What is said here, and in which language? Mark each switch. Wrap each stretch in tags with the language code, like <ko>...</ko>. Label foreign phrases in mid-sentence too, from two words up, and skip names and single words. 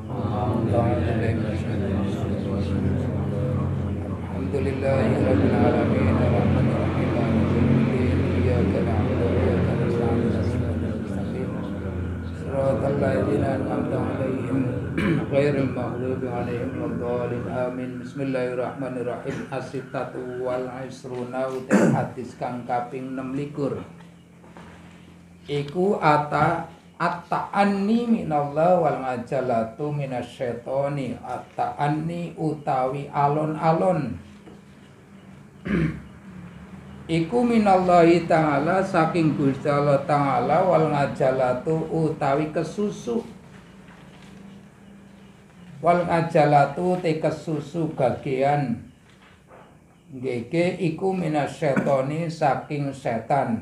<ar>الحمد لله رب العالمين الرحمن الرحيم مالك يوم الدين إياك نعبد وإياك نستعين اهدنا المستقيم صراط الذين أنعمت عليهم غير المغضوب عليهم ولا الضالين آمين. Bismillahirrahmanirrahim. الستة والعشرون</ar> <jv>uti hadis kang kaping 26 iku</jv> <ar>التأني من الله والعجلة من الشيطان.</ar> <jv>At-ta'anni utawi alon-alon iku</jv> <ar>من الله تعالى</ar> <jv>saking Gusti Allah ta'ala</jv> <ar>والعجلة</ar> <jv>utawi kesusu</jv> <ar>والعجلة</ar> <jv>te kesusu bagian ngeke iku minasyaitoni saking setan.</jv>